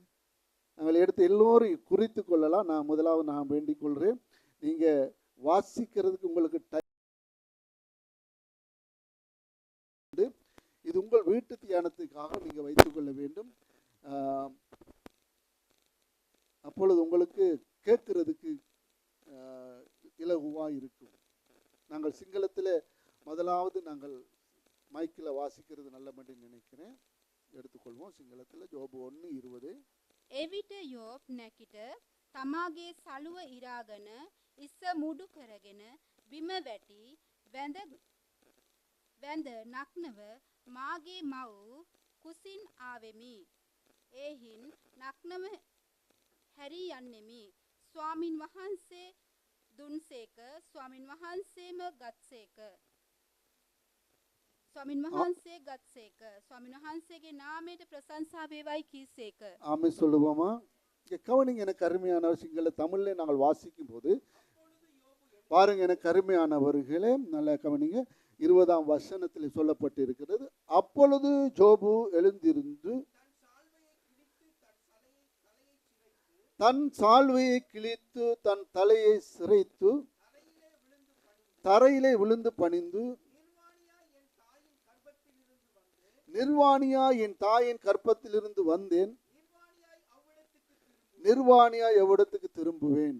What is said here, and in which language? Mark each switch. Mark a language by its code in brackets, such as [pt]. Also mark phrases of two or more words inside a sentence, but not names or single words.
[ta] நாங்கள் எடுத்து எல்லோரும் குறித்து கொள்ளலாம். நான் முதலாவது நான் வேண்டிக் கொள்கிறேன், நீங்க வாசிக்கிறதுக்கு உங்களுக்கு இது உங்கள் வீட்டு தியானத்துக்காக நீங்க வைத்துக் கொள்ள வேண்டும். அப்பொழுது உங்களுக்கு கேட்கிறதுக்கு இலகுவா இருக்கும். நாங்கள் சிங்களத்தில் முதலாவது நாங்கள் மைக்கில் வாசிக்கிறது நல்லபடி நினைக்கிறேன். எடுத்துக்கொள்வோம். සිංහලத்தில் ජෝබ 1:20. [si] එවිට යෝබ් නැකිට තමාගේ සලුව ඉරාගෙන ඉස්ස මුඩු කරගෙන බිම වැටි වැඳ නක්නව මාගේ මව් කුසින් ආවෙමි. එහින් නක්නව හැරී යන්නෙමි. ස්වාමින් වහන්සේ දුන්සේක, ස්වාමින් වහන්සේම ගත්සේක. ස්වාමින් වහන්සේ ගත්සේක. ස්වාමින් වහන්සේගේ නාමයට ප්‍රශංසා වේවායි කීසේක. [ta] ஆமென் சொல்லுவோமா? இங்கே கவனிங்க, எனக்கு அருமையான சிங்கள தமிழ்ல நாங்கள் வாசிக்கும் போது பாருங்க, எனக்கு அருமையானவர்களே, நல்ல கவனிங்க. 20ஆம் வசனத்தில் சொல்லப்பட்டு இருக்கிறது, அப்பொழுது ஜோபு எழுந்திருந்து தன் சால்வையை கிழித்து தன் தலையை சிரைத்து தரையிலே விழுந்து பணிந்து, நிர்வாணியா என் தாயின் கற்பத்திலிருந்து வந்தேன், நிர்வாணியா எவ்விடத்துக்கு திரும்புவேன்.